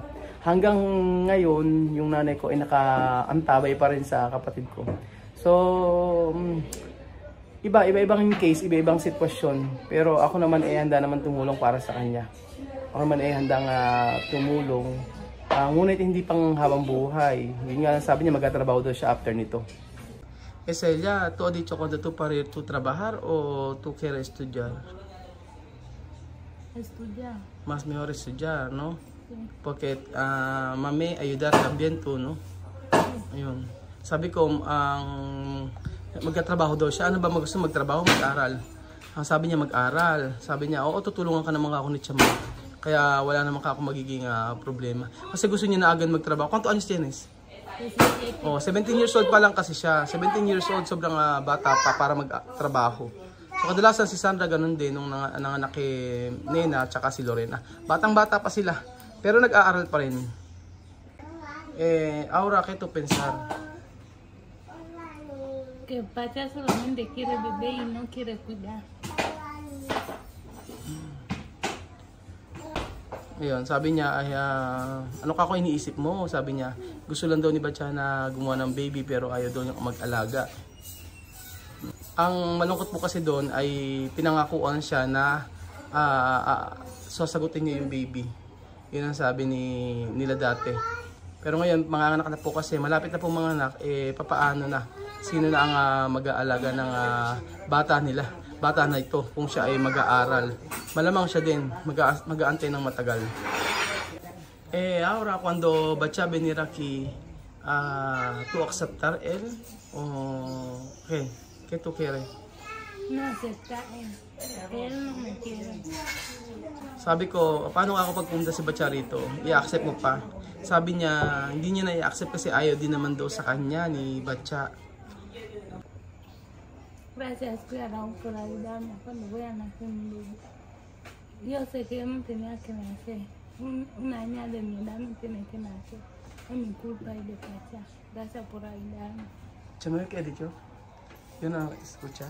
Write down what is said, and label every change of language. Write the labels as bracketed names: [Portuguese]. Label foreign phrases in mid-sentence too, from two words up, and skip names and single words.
[Filipino] Hanggang ngayon, yung nanay ko ay nakaantabay pa rin sa kapatid ko. So, iba-ibang case, iba-ibang sitwasyon. Pero ako naman ay handa naman tumulong para sa kanya. Ako naman ay handang tumulong. Ngunit hindi pang habang buhay. Yun nga sabi niya magtatrabaho daw siya after nito. [Spanish] Ella, ¿tú has dicho cuando tú para ir tú trabajar o tú quieres estudiar? Estudiar. Más mejor estudiar, ¿no? Sí. Porque mami ayudar también tú, no? [Filipino] Ayun. Sabi ko, magtatrabaho daw siya. Ano ba gusto magtrabaho? Mag-aral. Sabi niya mag-aral. Sabi niya, oo, tutulungan ka naman ako ni Chamame. Kaya wala naman ako magiging problema. Kasi gusto niya na agad magtrabaho. [Spanish] Kwanto anos tienes? [English] 17 years old [Filipino] pa lang kasi siya. [English] 17 years old, [Filipino] sobrang bata pa para magtrabaho. So kadalasan si Sandra ganun din nung nanganak kay Nena at saka si Lorena. Batang-bata pa sila. Pero nag-aaral pa rin. [Spanish] Ahora, ¿qué tú pensar? Que Pacha solamente quiere beber y no quiere cuidar. [Filipino] Ayun, sabi niya ay ano ka ako iniisip mo? Sabi niya, gusto lang daw ni Batya na gumawa ng baby pero ayaw daw niya mag-alaga. Ang malungkot po kasi doon ay pinangakuan siya na sasagutin niya yung baby. Yun ang sabi nila dati. Pero ngayon, mga anak na po kasi, malapit na po mga anak, papaano na? Sino na ang mag-aalaga ng bata nila? Bata na ito, kung siya ay mag-aaral. Malamang siya din, mag-aantay ng matagal. [Spanish] Ahora, cuando Batya venir aquí, ¿tú aceptar él? ¿O qué? ¿Qué tú quieres? No acepta él. Él no me quiere. [Filipino] Sabi ko, paano ako pagpunta si Batya rito? I-accept mo pa? Sabi niya, hindi niya na i-accept kasi ayaw din naman daw sa kanya ni Batya. [Spanish] Gracias, Clara, por ayudarme cuando voy a nacer un bebé. Yo sé que yo no tenía que nacer. Una niña de mi edad no tiene que nacer. Es mi culpa y de Pacha. Gracias por ayudarme. Chamame, ¿qué ha dicho? Yo no escucha.